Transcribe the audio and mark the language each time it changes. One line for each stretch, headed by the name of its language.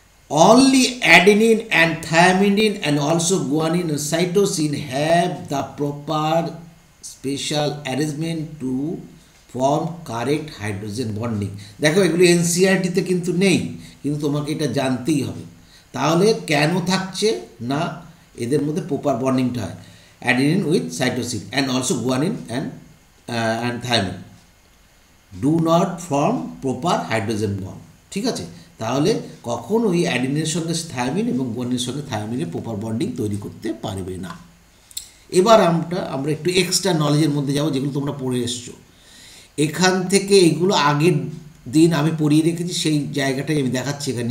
English: Only adenine and thymidine and also guanine and cytosine have the proper special arrangement to form correct hydrogen bonding.
Bangla: দেখো এগুলো এনসিইআরটিতে কিন্তু নেই, কিন্তু তোমাকে এটা জানতেই হবে। তাহলে কেন থাকছে না, এদের মধ্যে প্রপার বন্ডিংটা হয়।
English: adenine with cytosine and also guanine and thymine do not form proper hydrogen bond.
Bangla: ঠিক আছে, তাহলে কখনোই অ্যাডিনিনের সঙ্গে থায়ামিন এবং গুয়ানিনের সঙ্গে থায়ামিনের প্রপার বন্ডিং তৈরি করতে পারবে না। এবার আমরা একটু এক্সট্রা নলেজের মধ্যে যাব, যেগুলো তোমরা পড়ে এসছো। এখান থেকে এইগুলো আগের দিন আমি পড়িয়ে রেখেছি, সেই জায়গাটাই আমি দেখাচ্ছি এখানে।